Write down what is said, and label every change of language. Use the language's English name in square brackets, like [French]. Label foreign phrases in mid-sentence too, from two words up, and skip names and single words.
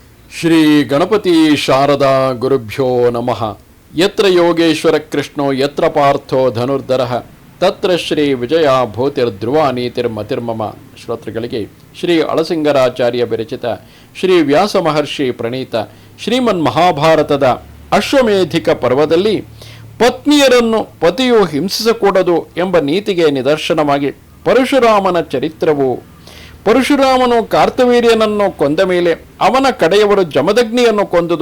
[Sanskrit] ಶ್ರೀ ಗಣಪತಿ ಶಾರದಾ ಗುರುಭ್ಯೋ ನಮಃ. ಯತ್ರ ಯೋಗೇಶ್ವರ ಕೃಷ್ಣೋ ಯತ್ರ ಪಾರ್ಥೋ ಧನುರ್ಧರಃ ತತ್ರ ಶ್ರೀ ವಿಜಯ ಭೂತಿರ್ಧ್ರುವ ನೀತಿರ್ಮತಿರ್ಮಮ. [Kannada] ಶ್ರೋತೃಗಳಿಗೆ ಶ್ರೀ ಅಳಸಿಂಗರಾಚಾರ್ಯ ವಿರಚಿತ ಶ್ರೀ ವ್ಯಾಸ ಮಹರ್ಷಿ ಪ್ರಣೀತ ಶ್ರೀಮನ್ ಮಹಾಭಾರತದ ಅಶ್ವಮೇಧಿಕ ಪರ್ವದಲ್ಲಿ ಪತ್ನಿಯರನ್ನು ಪತಿಯು ಹಿಂಸಿಸಕೂಡದು ಎಂಬ ನೀತಿಗೆ ನಿದರ್ಶನವಾಗಿ ಪರಶುರಾಮನ ಚರಿತ್ರವು, ಪರಶುರಾಮನು ಕಾರ್ತವೀರ್ಯನನ್ನು ಕೊಂದ ಮೇಲೆ ಅವನ ಕಡೆಯವರು ಜಮದಗ್ನಿಯನ್ನು ಕೊಂದುದು.